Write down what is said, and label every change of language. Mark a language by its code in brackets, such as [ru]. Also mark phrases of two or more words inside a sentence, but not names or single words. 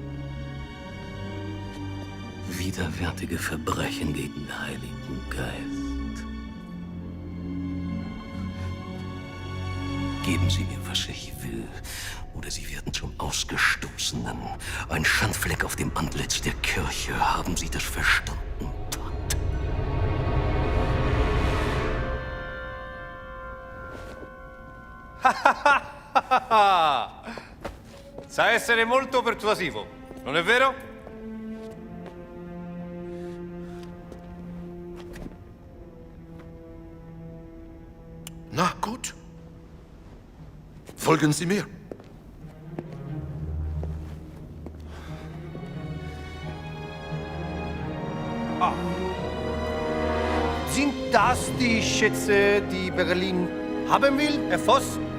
[de] Widerwärtige Verbrechen gegen den Heiligen Geist. Geben Sie mir, was ich will, oder Sie werden zum Ausgestoßenen. Ein Schandfleck auf dem Antlitz der Kirche. Haben Sie das verstanden, Gott? [it] Sa essere molto persuasivo, non è vero? [de] Na gut. Folgen Sie mir. Sind das die Schätze, die Berlin haben will, Herr Voss?